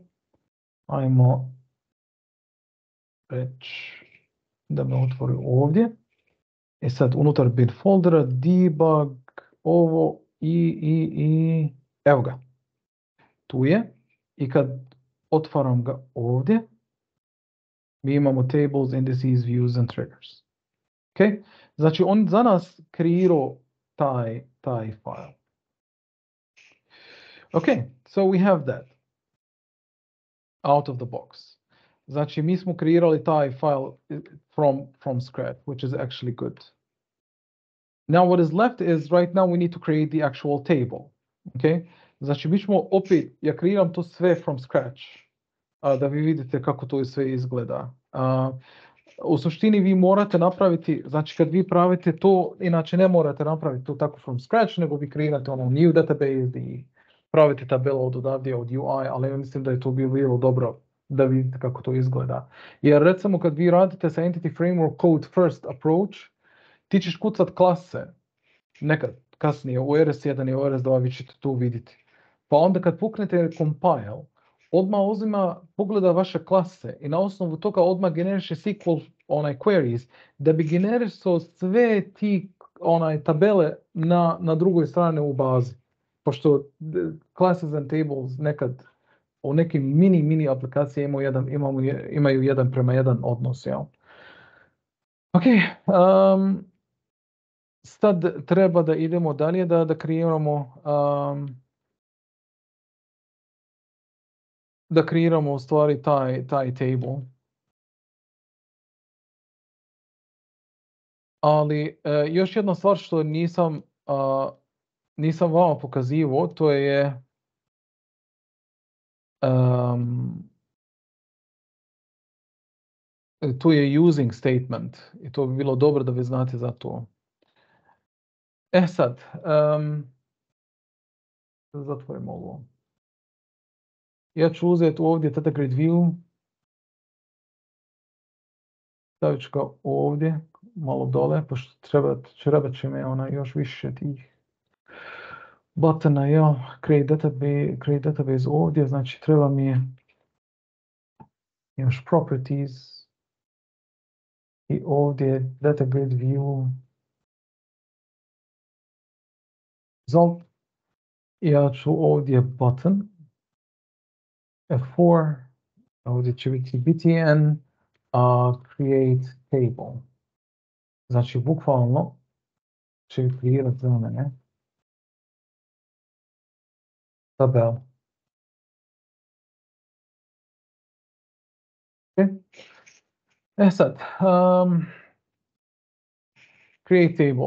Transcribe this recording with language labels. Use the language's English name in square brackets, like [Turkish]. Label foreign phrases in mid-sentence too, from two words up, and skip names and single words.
[Bosnian] Ajmo reći da me otvori ovdje. E sad, unutar bin foldera, debug, ovo i evo ga. Tu je. I kad otvaram ga ovdje, mi imamo [English] tables, indices, views and triggers. [Bosnian] Okay? Znači, on za nas kreirao taj file. [English] Okay, so we have that out of the box. [Bosnian] Znači, mi smo kreirali taj file [English] from scratch, which is actually good. Now what is left is, right now we need to create the actual table. Okay? [Bosnian] Znači, mi ćemo opet, ja kreiram to sve [English] from scratch, [Bosnian] da vi vidite kako to sve izgleda. U suštini vi morate napraviti, znači kad vi pravite to, inače ne morate napraviti to tako [English] from scratch, [Bosnian] nego vi kreirate ono [English] new database [Bosnian] praviti tabelu od odavdje, od UI, ali ja mislim da je to bilo dobro da vidite kako to izgleda. Jer recimo kad vi radite sa Entity Framework Code First Approach, ti ćeš kucat klase, nekad kasnije u RS1 i u RS2 vi ćete to vidjeti. Pa onda kad puknete compile, odmah uzima, pogleda vaše klase i na osnovu toga odmah generiše [English] SQL queries [Bosnian] da bi generisao sve ti tabele na drugoj strani u bazi. Pošto [English] classes and tables [Bosnian] nekad u nekim mini aplikacije imaju 1:1 odnos. Ja? Ok, sad treba da idemo dalje, da kreiramo u stvari taj table. Ali još jedna stvar što nisam vama pokazivao, to je tu je [English] using statement [Bosnian] i to bi bilo dobro da vi znate za to. Sad, zatvorimo ovo. Ja ću uzeti ovdje [English] data grid view, [Bosnian] stavit ću ga ovdje, malo dole, pošto trebat će me još više tih buttona, [English] create database [Bosnian] ovdje, znači treba mi još properties i ovdje [English] data grid view, [Bosnian] result, ja ću ovdje button, F4, ovdje će biti btn, [English] create table. [Bosnian] Znači, bukvalno će kreirati za mene tabel. Okay. Sad, [English] create table.